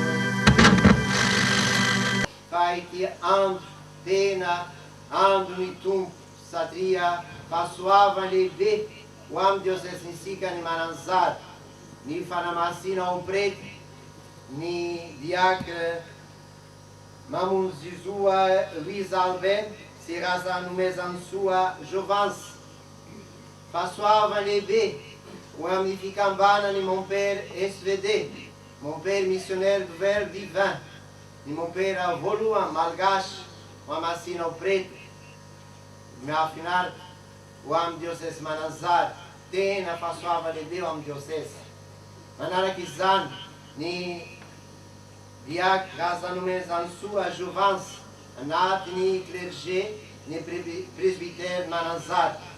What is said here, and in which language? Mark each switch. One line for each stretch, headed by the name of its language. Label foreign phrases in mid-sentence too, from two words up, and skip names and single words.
Malagasy: Kaiky andro tena andron'ny tompo satria fahasoava lehibe ho amin'ny diosesintsika ny Mananjary, ny fanamasina ao Pretra, ny diacre mamono zizoa Luiz Albert sy raza nomezansoa Jovance. Fahasoava lehibe ho amin'ny fikambanany
French: mon père
Malagasy: SVD,
French: mon père missionnaire du Verbe divin,
Malagasy: ny
French: mon père
Malagasy: Voalohany Malagasy ho amasina ao Pretra. Mahafinaritra ho amin'ny Ihosy-Mananjary, tena fahasoava lehibe ho amin'ny diocèse. Manaraka izany ny diacre raza nomezansoa Jovance anatin'ny clergé ny presbytère Mananjary.